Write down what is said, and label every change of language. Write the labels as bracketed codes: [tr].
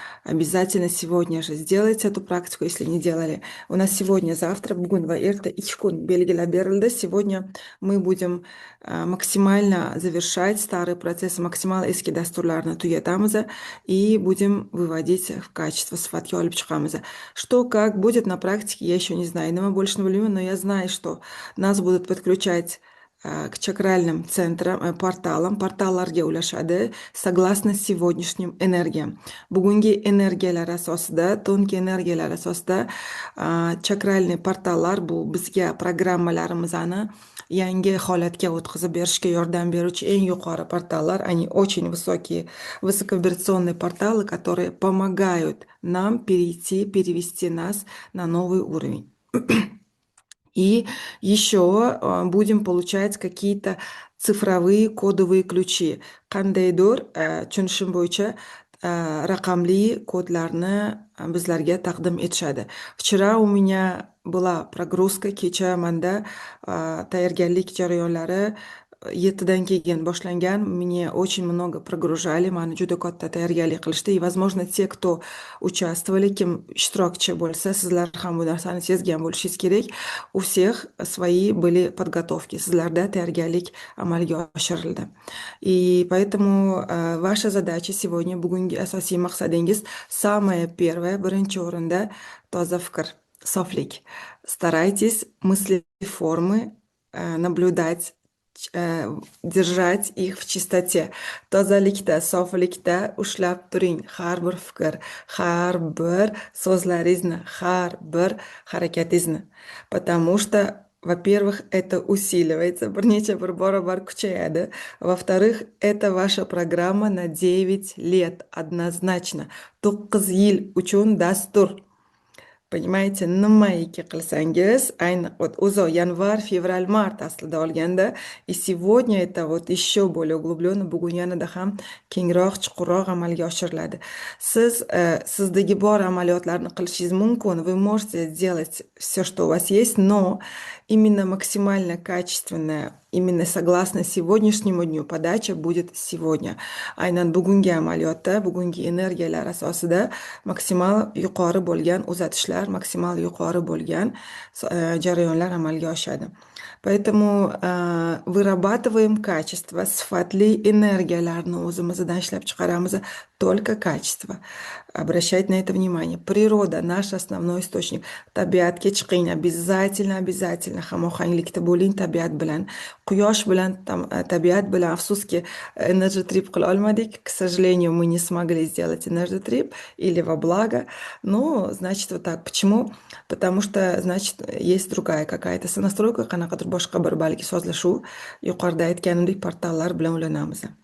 [ru] Обязательно сегодня же сделайте эту практику, если не делали. У нас сегодня, завтра, [uz] bugun va erta 2 kun belgilab berildi. [ru] Сегодня мы будем максимально завершать старый процесс, максимал [uz] eski dasturlarni tugatamiz [ru] и будем выводить в качество, [uz] sifatga olib chiqamiz. [ru] Что, как будет на практике, я еще не знаю. [uz] Nima bo'lishini bilmayman, [ru] но я знаю, что нас будут подключать к чакральным центрам, [uz] portallarga ulashadi [ru] согласно сегодняшним энергиям. [uz] Bugungi energiyalar asosida, tungi energiyalar asosida chakralniy portallar bu bizga programmalarimizni yangi holatga o'tkazib berishga yordam beruvchi eng yuqori portallar. [ru] Они очень высокие, высоковибрационные порталы, которые помогают нам перевести нас на новый уровень. И еще будем получать какие-то цифровые кодовые ключи. [uz] Qandaydir tushunishim bo'yicha raqamli kodlarni bizlarga taqdim etishadi. [ru] Вчера у меня была прогрузка, [uz] kecha manda tayyorgarlik jarayonlari 7dan keyin boshlangan. [ru] Мне очень много прогружали, [uz] mani juda katta tayyorgarlik qilishdi. [ru] И, возможно, те, кто участвовали, [uz] kim ishtirokchi bo'lsa, sizlar ham bu narsani sezgan bo'lishingiz kerak. [ru] У всех свои были подготовки. [uz] Sizlarda tayyorgarlik amalga oshirildi. [ru] И поэтому ваша задача сегодня, [uz] bugungi asosiy maqsadingiz, [ru] самое первое, [uz] birinchi o'rinda toza fikr, soflik. [ru] Старайтесь мысли формы наблюдать, держать их в чистоте. [uz] Tozalikda, soflikda ushlab turing har bir fikr, har bir so'zlaringizni, har bir harakatingizni. [ru] Потому что, во-первых, это усиливается, [uz] bir necha bir barobar kuchayadi. [ru] Во-вторых, это ваша программа на 9 лет, однозначно. [uz] 9 yil uchun dastur. [ru] Понимаете, [uz] nimaiki qilsangiz, ayni o'zi yanvar, fevral, mart aslida olganda, [ru] и сегодня это вот еще более углубленно, [uz] bugun yanada ham kengroq, chuqurroq amalga oshiriladi. Siz sizdagi bor amaliyotlarni qilishingiz mumkin, [ru] вы можете сделать все, что у вас есть, но именно максимально качественная, именно согласно сегодняшнему дню подача будет сегодня. [uz] Aynan bugungi amaliyotda, bugungi energiyalar asosida maksimal yuqori bo'lgan uzatishlar, maksimal yuqori bo'lgan jarayonlar amalga oshadi. [ru] Поэтому вырабатываем качество, [uz] sifatli energiyalarni o'zimizdan ishlab chiqaramiz. [ru] только качество. Обращать на это внимание. Природа– наш основной источник. [uz] Tabiatga chiqing, обязательно hamohanglikda bo'ling tabiat bilan. Quyosh bilan, tabiat bilan. Afsuski, energy trip qila olmadik. [ru] К сожалению, мы не смогли сделать energy trip или во благо. Ну, значит, вот так. Почему? Потому что, значит, есть другая какая-то сонастройка, [uz] qanaqadir boshqa bir balki sozlashuv, yuqorida aytganimdek portallar bilan ulanamiz.